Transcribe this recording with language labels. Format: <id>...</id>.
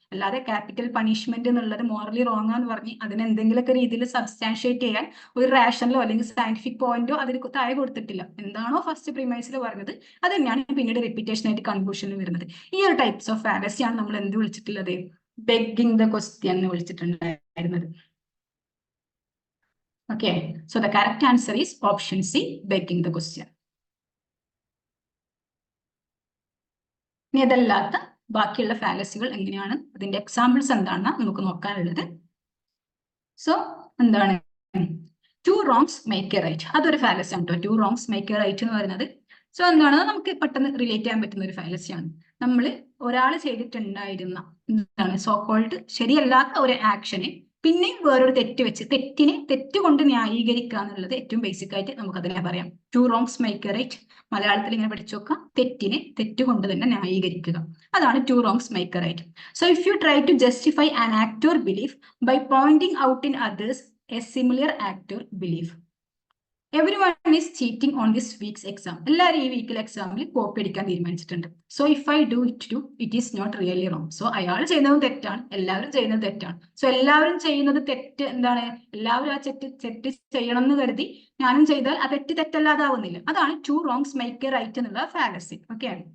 <ml>അല്ലാതെ capital punishment എന്നുള്ളത് morally wrong ആന്ന് പറഞ്ഞ് അതിനെ എന്തെങ്കിലുമൊക്കെ രീതിയിൽ സബ്സ്റ്റാൻഷിയേറ്റ് ചെയ്യാൻ ഒരു റാഷണലോ അല്ലെങ്കിൽ സയന്റിഫിക് പോയിന്റോ അതിന് താഴെ കൊടുത്തിട്ടില്ല. എന്താണോ ഫസ്റ്റ് പ്രിമൈസിൽ പറഞ്ഞത് അത് തന്നെയാണ് പിന്നീട് റിപ്പീറ്റേഷൻ ആയിട്ട് കൺക്ലൂഷനിൽ വരുന്നത്. ഈ ഒരു ടൈപ്സ് ഓഫ് ഫാലസിയാണ് നമ്മൾ എന്ത് വിളിച്ചിട്ടുള്ളത്? ബെഗിങ് ദ ക്വസ്റ്റ്യൻ എന്ന് വിളിച്ചിട്ടുണ്ടായിരുന്നത്.</ml> <en>Okay, so the correct answer is option C, begging the question.</en> <ml>ഇനി അതല്ലാത്ത ബാക്കിയുള്ള ഫാലസികൾ എങ്ങനെയാണ്, അതിന്റെ എക്സാമ്പിൾസ് എന്താണെന്ന് നമുക്ക് നോക്കാനുള്ളത്. സോ എന്താണ് to wrongs make A right? അതൊരു ഫാലസി ആണ് കേട്ടോ. To wrongs make A right എന്ന് പറയുന്നത് സോ എന്താണ് നമുക്ക് പെട്ടെന്ന് റിലേറ്റ് ചെയ്യാൻ പറ്റുന്ന ഒരു ഫാലസിയാണ്. നമ്മൾ ഒരാൾ ചെയ്തിട്ടുണ്ടായിരുന്ന എന്താണ് സോ കോൾഡ് ശരിയല്ലാത്ത ഒരു ആക്ഷനെ പിന്നെയും വേറൊരു തെറ്റിനെ തെറ്റുകൊണ്ട് ന്യായീകരിക്കുക എന്നുള്ളത് ഏറ്റവും ബേസിക് ആയിട്ട് നമുക്ക് അതിനെ പറയാം. To wrongs make A right. മലയാളത്തിൽ ഇങ്ങനെ പഠിച്ചു നോക്കാം, തെറ്റിനെ തെറ്റുകൊണ്ട് തന്നെ ന്യായീകരിക്കുക. അതാണ്</ml> <en>Two wrongs make a right. So if you try to justify an act or belief by pointing out in others a similar act or belief. Everyone is cheating on this week's exam.</en> <ml>എല്ലാവരും ഈ വീക്കിലെ എക്സാമിൽ copy അടിക്കാൻ തീരുമാനിച്ചിട്ടുണ്ട്.</ml> <en>So if I do it too it is not really wrong.</en> <ml>So അയാൾ ചെയ്യുന്നത് തെറ്റാണ്, എല്ലാവരും ചെയ്യുന്നത് തെറ്റാണ്. സോ എല്ലാവരും ചെയ്യുന്നത് തെറ്റ് എന്താണ്, എല്ലാവരും ആ തെറ്റ് ചെയ്യണം എന്ന് കരുതി ഞാനും ചെയ്താൽ ആ തെറ്റല്ലാതാവുന്നില്ല. അതാണ് to wrongs make A right എന്നുള്ള ഫാലസി. ഓക്കെ,</ml>